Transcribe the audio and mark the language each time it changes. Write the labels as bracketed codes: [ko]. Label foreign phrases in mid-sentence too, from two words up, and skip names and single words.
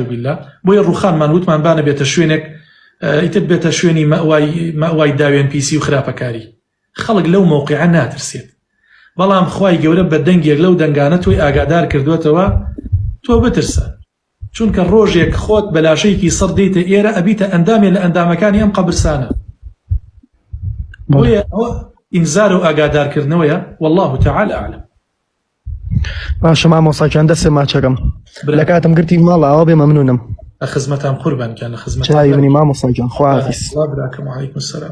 [ckb] بالله بۆیە ڕووخانمان وتمان بانە بێتە شوێنێک ئیتر بێتە شوێنی مەوای داوێن پیسی و خراپەکاری خەڵک لەو مۆقیعە ناترسێت بەڵام خوای گەورە بە دەنگێک لەو دەنگانە تۆی ئاگادار کردوێتەوە تۆ بترسە چونکە ڕۆژێک خۆت بەلاشەیەکی سەر دێتە ئێرە ئەبیتە ئەندامێ لە ئەندامەکانی ئەم قەبرسانە بۆیە ئەوە ئینزار و ئاگادارکردنەوەیە [ar] والله تعالى أعلم. [ckb] باشە مامۆستاگیان دەستێ ماچەکەم لە کاتم گرتی ماڵە ئەوە بێ مەمنونم خزمەتام قوربان گیان لە خزمەت چاوی منی مامۆستاگیان خواحافیز. الله براکەم و [ar] عەلەیکم السەلام.